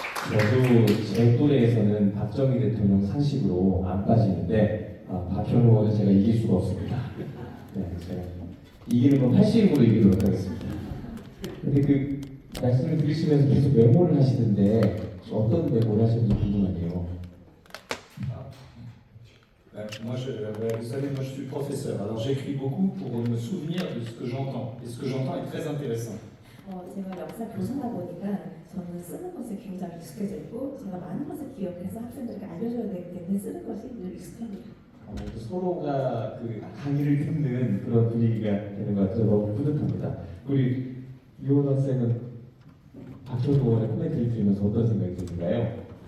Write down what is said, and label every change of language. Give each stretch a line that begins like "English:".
Korean: 저도 제 또래에서는 박정희 대통령 상식으로 안 빠지는데 박현우는 제가 이길 수가 없습니다. 네, 제가 이기는 건 80으로 이기도록 하겠습니다. 근데 그 말씀을 들으시면서 계속 메모를 하시는데 어떤 메모를 하셨는지 궁금하네요.
French: Moi, vous savez, moi je suis professeur, alors j'écris beaucoup pour me souvenir de ce que j'entends. Et ce que j'entends est très intéressant.
Korean: 제가 역사 교사다 보니까 저는 쓰는 것에 굉장히 익숙해져 있고 제가 많은 것을 기억해서 학생들에게 알려줘야 되기 때문에 쓰는 것이 늘 익숙합니다. 서로가 그 강의를 듣는 그런 분위기가 되는 것 같아서 너무 뿌듯합니다. 우리 이혼 학생은 박정희 의원의 코멘트를 들으면서 어떤 생각이 드는가요?